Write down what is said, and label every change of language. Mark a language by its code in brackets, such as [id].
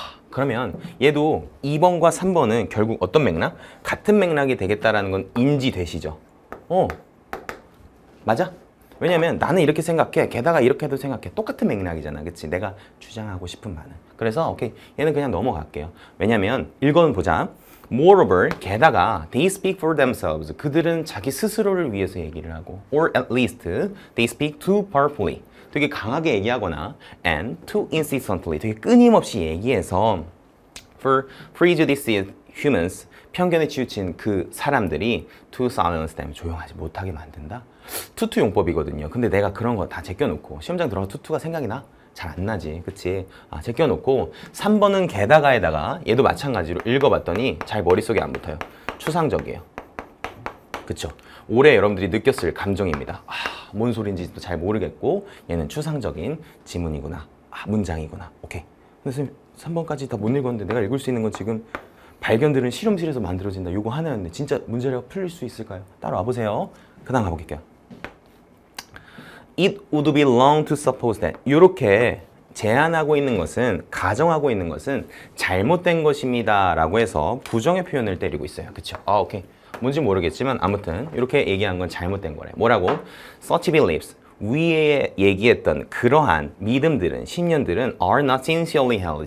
[ko] 그러면 얘도 2번과 3번은 결국 어떤 맥락? 같은 맥락이 되겠다라는 건 인지되시죠? 맞아? 왜냐면 나는 이렇게 생각해. 게다가 이렇게도 생각해. 똑같은 맥락이잖아. 그치? 내가 주장하고 싶은 바는. 그래서 오케이. 얘는 그냥 넘어갈게요. 왜냐면 읽어는 보자. [en] Moreover, [ko] 게다가 [en] they speak for themselves. [ko] 그들은 자기 스스로를 위해서 얘기를 하고 [en] or at least they speak too powerfully. [ko] 되게 강하게 얘기하거나 [en] and too insistently. [ko] 되게 끊임없이 얘기해서 [en] for prejudiced humans. [ko] 편견에 치우친 그 사람들이 [en] to silence them. [ko] 조용하지 못하게 만든다. 투투 용법이거든요. 근데 내가 그런 거 다 제껴놓고 시험장 들어가서 투투가 생각이 나? 잘 안 나지. 그치? 제껴놓고 3번은 게다가에다가 얘도 마찬가지로 읽어봤더니 잘 머릿속에 안 붙어요. 추상적이에요. 그쵸? 올해 여러분들이 느꼈을 감정입니다. 뭔 소린지도 잘 모르겠고 얘는 추상적인 지문이구나. 문장이구나. 오케이. 근데 선생님 3번까지 다 못 읽었는데 내가 읽을 수 있는 건 지금 발견들은 실험실에서 만들어진다. 요거 하나였는데 진짜 문제가 풀릴 수 있을까요? 따라와 보세요. 그 다음 가볼게요. [en] It would be wrong to suppose that. [ko] 이렇게 제안하고 있는 것은, 가정하고 있는 것은 잘못된 것입니다 라고 해서 부정의 표현을 때리고 있어요. 그쵸? 오케이. 뭔지 모르겠지만 아무튼 이렇게 얘기한 건 잘못된 거래. 뭐라고? [en] Such beliefs. [ko] 위에 얘기했던 그러한 믿음들은, 신념들은 [en] are not sincerely held.